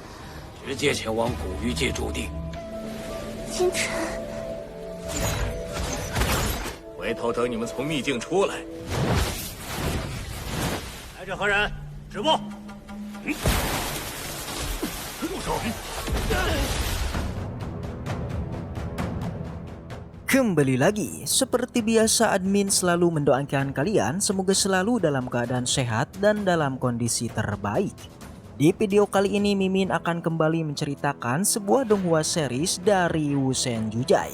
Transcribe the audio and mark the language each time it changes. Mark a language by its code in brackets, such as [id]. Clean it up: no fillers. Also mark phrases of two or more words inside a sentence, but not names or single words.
[zh] 直接前往古玉界驻地。星辰，回头等你们从秘境出来，来者何人？止步！住手 [id] Kembali lagi, seperti biasa admin selalu mendoakan kalian semoga selalu dalam keadaan sehat dan dalam kondisi terbaik. Di video kali ini Mimin akan kembali menceritakan sebuah donghua series dari Wusen Jujai.